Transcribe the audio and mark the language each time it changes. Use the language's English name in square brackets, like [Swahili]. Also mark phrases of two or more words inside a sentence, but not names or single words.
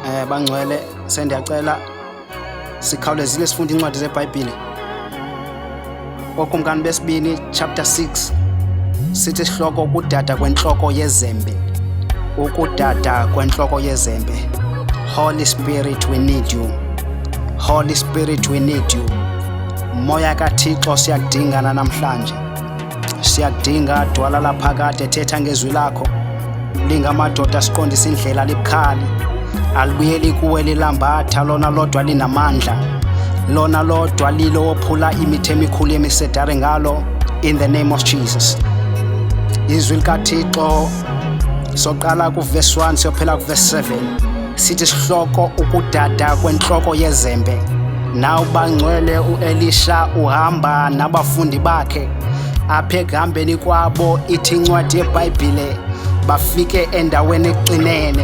[Xhosa] bangcwele sendiyacela sikhawulezile sifunde incwadi zeBhayibhile. Okumkani besibini chapter 6 sithi isihloko ukudada kwenhloko yezembe. Ukudada kwenhloko yezembe. [English] Holy Spirit, we need you. Holy Spirit, we need you. [Xhosa] Moya kaThixo siyakudingana namhlanje. Siyakudinga dwala laphakade ethetha ngezwi lakho. Lingamadoda siqondisa indlela libukhali. Alibuyeli kuwe lilambatha lona lodwa linamandla. Lona lodwa lilo wophula imithe emikhulu yemisedari ngalo [English] in the name of Jesus. [Xhosa] Izwi likaThixo soqala kuverse 1 siyophela kuverse 7 sithi isihloko ukudada kwenhloko yezembe. Nawu bangcwele uElisha uhamba nabafundi bakhe apha ekuhambeni kwabo ithi incwadi yeBhayibhile bafike endaweni exinene.